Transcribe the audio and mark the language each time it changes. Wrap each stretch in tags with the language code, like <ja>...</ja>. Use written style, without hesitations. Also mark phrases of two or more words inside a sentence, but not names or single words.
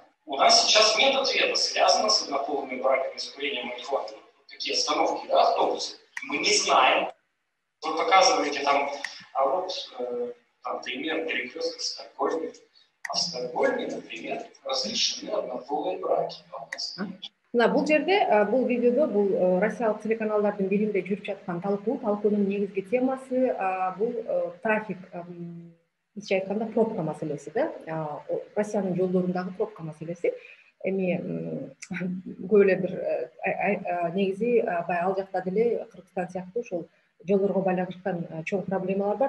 <ru>У нас сейчас нет ответа, связано с однополыми браками, с курением марихуаны. Вот такие остановки, да, автобусы. Мы не знаем. Вы показываете там, там пример перекрестка в Стокгольме. А в Стокгольме, например, разрешены однополые браки, а у нас нет.</ru> <ky>мына бул жерде бул видеодо бул россиялык телеканалдардын биринде жүрүп жаткан талкуунун негизги темасы бул трафик, бизче айтканда пробка маселеси да, Россиянын жолдорундагы пробка маселеси. Эми көп эле бир негизи баягы ал жакта деле Кыргызстан сыяктуу ошол жолдорго байланышкан чоң проблемалар бар.</ky>